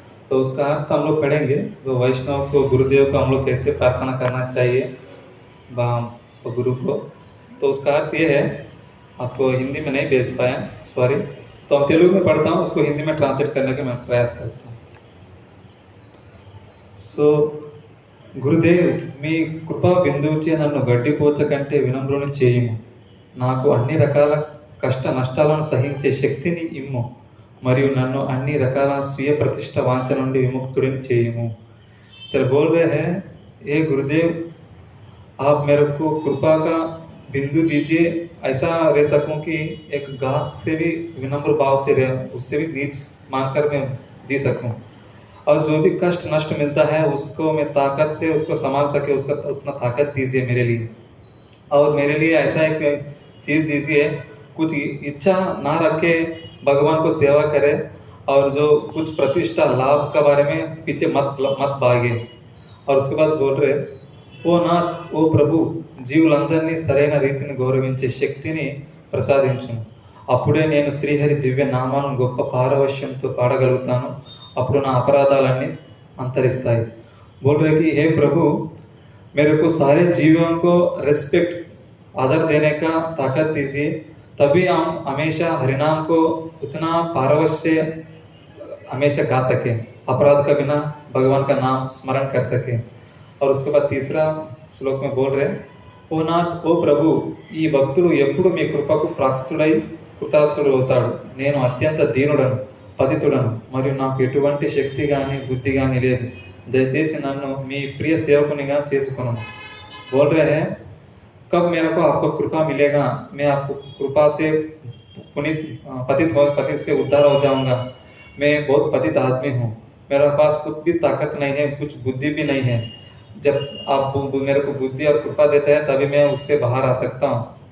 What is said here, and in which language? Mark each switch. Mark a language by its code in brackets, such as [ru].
[hi] तो उसका अर्थ हम लोग पढ़ेंगे। तो वैष्णव को, गुरुदेव को हम लोग कैसे प्रार्थना करना चाहिए तो गुरु को, तो उसका अर्थ ये है, आपको हिंदी में नहीं भेज पाए, सॉरी, तो हम तेलुगु में पढ़ता हूँ, उसको हिंदी में ट्रांसलेट करने का मैं प्रयास करता हूँ। [te] సో గురుదేవ్ మీ కృపా బిందువుచే నన్ను గడ్డిపోచ కంటే వినమ్రుని చేయుము, నాకు అన్ని రకాల కష్ట నష్టాలను సహించే శక్తిని ఇమ్ము, మరియు నన్ను అన్ని రకాల స్వీయ ప్రతిష్ట వాంఛ నుండి విముక్తుడిని చేయుము। [hi] तो बोल रहे हैं, ये गुरुदेव आप मेरे को कृपा का बिंदु दीजिए, ऐसा रह सकूं कि एक घास से भी विनम्र भाव से रह, उससे भी नीच मानकर मैं जी सकूं, और जो भी कष्ट नष्ट मिलता है उसको मैं ताकत से उसको संभाल सके, उसका उतना ताकत दीजिए मेरे लिए। और मेरे लिए ऐसा एक चीज़ दीजिए कुछ इच्छा ना रखे, भगवान को सेवा करे और जो कुछ प्रतिष्ठा लाभ का बारे में पीछे मत भागे। और उसके बाद बोल रहे, [te] ఓ నాథ్, ఓ ప్రభు, జీవులందరినీ సరైన రీతిని గౌరవించే శక్తిని ప్రసాదించును. అప్పుడే నేను శ్రీహరి దివ్య నామాలను గొప్ప పారవశ్యంతో పాడగలుగుతాను. అప్పుడు నా అపరాధాలన్నీ अंतरिस्ताई। [hi] बोल रहे कि हे प्रभु, मेरे को सारे जीवों को रिस्पेक्ट आदर देने का ताकत दीजिए, तभी हम हमेशा हरिनाम को उतना पारवश्य हमेशा गा सके, अपराध का बिना भगवान का नाम स्मरण कर सके। और उसके बाद तीसरा श्लोक में बोल रहे, [te] ఓ నాథ్, ఓ ప్రభు, ఈ భక్తుడు ఎప్పుడు మీ కృపకు ప్రాప్తుడై కృతార్థుడు అవుతాడు. నేను అత్యంత దీనుడను, పతితుడను, మరియు నాకు ఎటువంటి శక్తి కానీ బుద్ధి కానీ లేదు. దయచేసి నన్ను మీ ప్రియ సేవకునిగా చేసుకును. [hi] बोल रहे हैं, कब मेरे को आपको कृपा मिलेगा, मैं आपको कृपा से पतित से उद्धार हो जाऊंगा. मैं बहुत पतित आदमी हूँ, मेरे पास कुछ भी ताकत नहीं है, कुछ बुद्धि भी नहीं है. जब आप मेरे को बुद्धि और कृपा देते हैं तभी मैं उससे बाहर आ सकता हूँ.